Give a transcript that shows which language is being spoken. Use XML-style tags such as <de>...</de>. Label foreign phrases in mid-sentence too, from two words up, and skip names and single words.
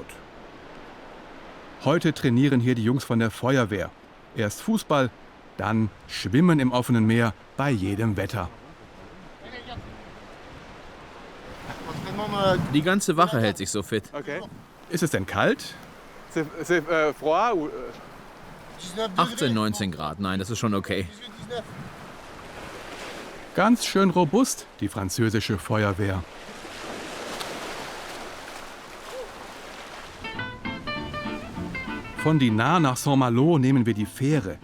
<de>Heute trainieren hier die Jungs von der Feuerwehr. Erst Fußball, dann Schwimmen im offenen Meer bei jedem Wetter. Die ganze Wache hält sich so fit. Okay. Ist es denn kalt?</de> <fr>C'est froid ou</fr> <de>18, 19 Grad, nein, das ist schon okay. Ganz schön robust, die französische Feuerwehr. Von Dinard nach Saint-Malo nehmen wir die Fähre.</de>